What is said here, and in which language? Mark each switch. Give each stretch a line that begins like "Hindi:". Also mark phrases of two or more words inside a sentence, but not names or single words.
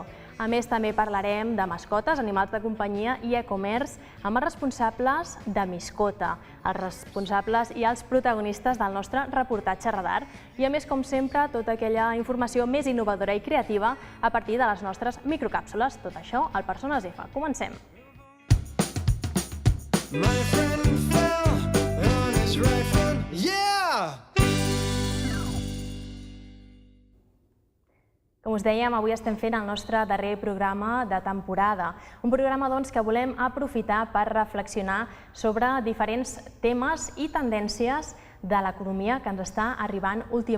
Catalan: A més, també parlarem de mascotes, animals de companyia i e-commerce amb els responsables de Miscota, els responsables i els protagonistes del nostre reportatge Radar. I a més, com sempre, tota aquella informació més innovadora i creativa a partir de les nostres microcàpsules. Tot això al Persones F. Comencem!
English: My friend fell on his right foot. Yeah!
Catalan: Com us dèiem, avui estem fent el nostre darrer programa de temporada. Un programa que volem aprofitar per reflexionar sobre diferents temes i tendències de l'economia que ens està arribant últimament.